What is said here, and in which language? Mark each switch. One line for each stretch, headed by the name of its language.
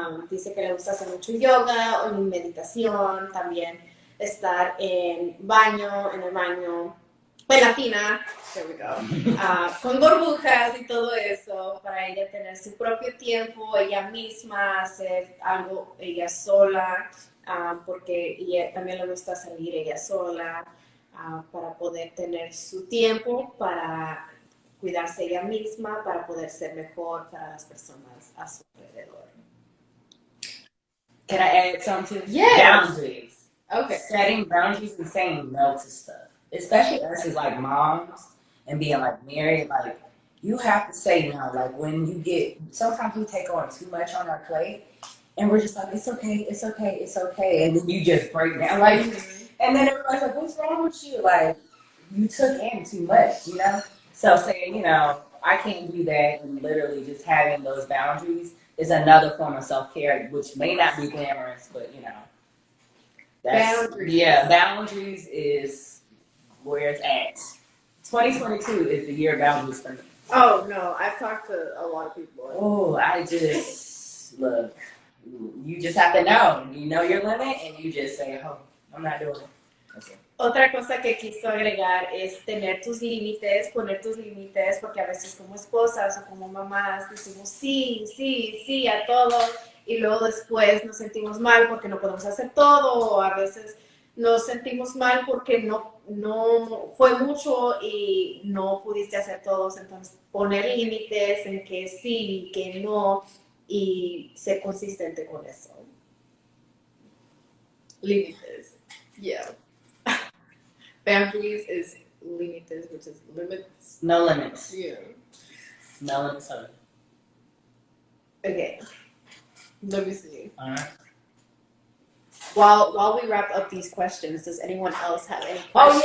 Spanish: Dice que le gusta hacer mucho yoga o meditación, también estar en el baño, en la tina,
English: there we go,
Spanish: con burbujas y todo eso, para ella tener su propio tiempo, ella misma, hacer algo ella sola, porque ella también le gusta salir ella sola, para poder tener su tiempo, para cuidarse ella misma, para poder ser mejor para las personas a su alrededor.
English: Can I add something? Yes. Boundaries. Okay. Setting boundaries and saying no to stuff. Especially us as like moms and being like married, like you have to say no. Like when you sometimes we take on too much on our plate and we're just like, it's okay, it's okay, it's okay. And then you just break down. Like, and then everybody's like, what's wrong with you? Like you took in too much, you know? So saying, you know, I can't do that, and literally just having those boundaries is another form of self-care, which may not be glamorous, but you know. Boundaries. Yeah, boundaries is where it's at. 2022 is the year of boundaries for me. Oh, no. I've talked to a lot of people. Oh, look, you just have to know. You know your limit, and you just say, oh, I'm not doing it. Okay.
Spanish: Otra cosa que quiso agregar es tener tus límites, poner tus límites, porque a veces como esposas o como mamás decimos sí a todo, y luego después nos sentimos mal porque no podemos hacer todo, o a veces nos sentimos mal porque no fue mucho y no pudiste hacer todos. Entonces poner límites en que sí, que no, y ser consistente con eso. Límites. Yeah.
English: Boundaries is límites, which is limits. No limits. Yeah. No limits. Okay. Let me see. All right. While we wrap up these questions, does anyone else have any questions?